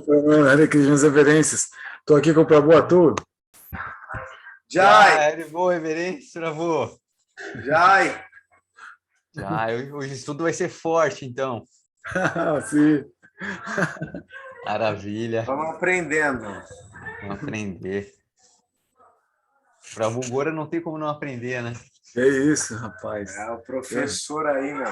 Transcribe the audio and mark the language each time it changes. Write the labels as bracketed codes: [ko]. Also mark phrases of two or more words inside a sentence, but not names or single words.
[sa] Hare Krishna, [pt] reverências. Estou aqui com o Prabhu Atul. Jai! Haribu, reverência, Prabhu. Jai! Jai, o estudo vai ser forte, então. Sim. Maravilha. Vamos aprendendo. Vamos aprender. Para Bugora não tem como não aprender, né? É isso, rapaz. É o professor aí, meu.